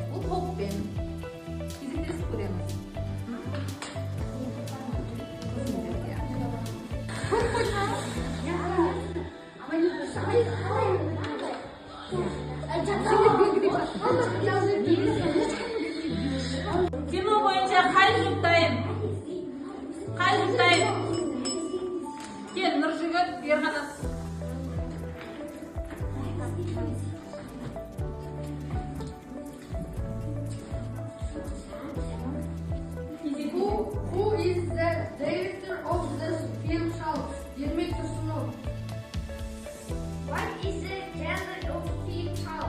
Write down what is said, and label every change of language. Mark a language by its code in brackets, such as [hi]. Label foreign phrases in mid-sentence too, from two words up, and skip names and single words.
[kk] Бұл топпен кезектесіп көреміз. Кино бойынша қай жұптайым? Кел, Нұржігіт, Ерғанас. [en] Who is the director of the film house? What is the genre of film house?